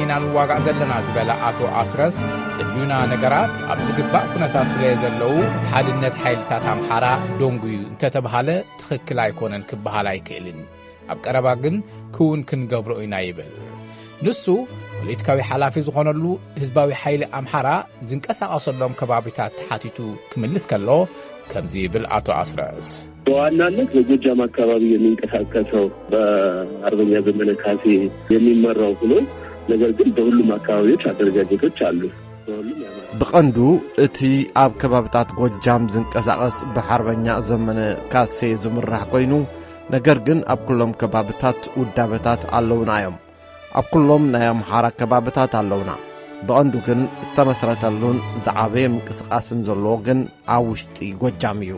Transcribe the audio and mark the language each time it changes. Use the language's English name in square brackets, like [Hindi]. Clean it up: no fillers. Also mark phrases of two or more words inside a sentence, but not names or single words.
[Tigrinya] ኢና ንዋጋእ ዘለና ዝበለ ኣቶ ኣስረስ ዘድልዩና ነገራት ኣብ ዝግባእ ኩነታት ስለ ዘለዉ ሓድነት ሓይልታት ኣምሓራ ዶንጉ እዩ እንተተባሃለ ትኽክል ኣይኮነን ክበሃል ኣይክእልን። ኣብ ቀረባ ግን ክውን ክንገብሮ ኢና ይብል። ንሱ ፖለቲካዊ ሓላፊ ዝኾነሉ ህዝባዊ ሓይሊ ኣምሓራ ዝንቀሳቐሰሎም ከባቢታት ተሓቲቱ ክምልስ ከሎ ከምዚ ይብል አቶ አስረስ። [Amharic] በዋናነት በጎጃም አካባቢ የሚንቀሳቀሰው በአርበኛ ዘመነ ካሴ የሚመራው ሆኖ ነገር ግን በሁሉም አካባቢዎች አደረጃጀቶች አሉ። [Tigrinya] ብቐንዱ እቲ ኣብ ከባቢታት ጎጃም ዝንቀሳቐስ ብሓርበኛ ዘመነ ካሴ ዝምራሕ ኮይኑ ነገር ግን ኣብ ኩሎም ከባቢታት ውዳበታት ኣለውና እዮም ኣብ ኩሎም ናይ ኣምሓራ ከባቢታት ኣለውና ብቐንዱ ግን ዝተመስረተሉን ዝዓበየ ምንቅስቓስን ዘለዎ ግን ኣብ ውሽጢ ጎጃም እዩ